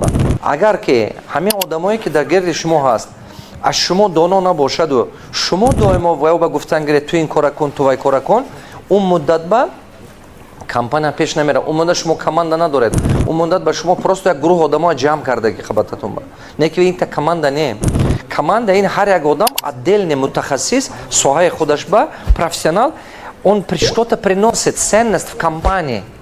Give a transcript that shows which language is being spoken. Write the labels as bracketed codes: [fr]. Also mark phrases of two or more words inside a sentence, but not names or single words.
[tg] Агар ки ҳамин одамое ки дар гирди шумо ҳаст аз шумо доно набошаду шумо доимо ваё ба гуфтан гиред ту ин кора кун, ту вай кора кун, он муддат ба компания пеш намера, он муддат шумо команда надоред, он муддат ба шумо просто як гурӯҳ одамои ҷамъ кардаги хабататон ба. Не ки ин та команда не. Команда ин ҳар як одам отдельный мутахассис соҳаи худаш ба профессионал, он [ru] что-то приносит ценность в компании.